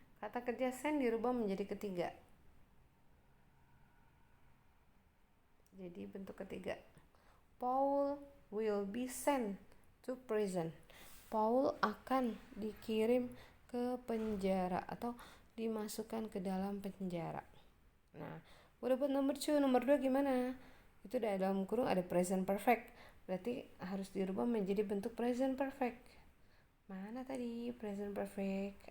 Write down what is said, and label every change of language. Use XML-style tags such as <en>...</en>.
<id>Kata kerja send dirubah menjadi ketiga. Jadi bentuk ketiga.</id> <en>Paul will be sent to prison.</en> <id>Paul akan dikirim ke penjara atau dimasukkan ke dalam penjara. Nah, udah buat nomor 2. Nomor 2 gimana? Itu dalam kurung ada present perfect. Berarti harus dirubah menjadi bentuk present perfect. Mana tadi present perfect?</id>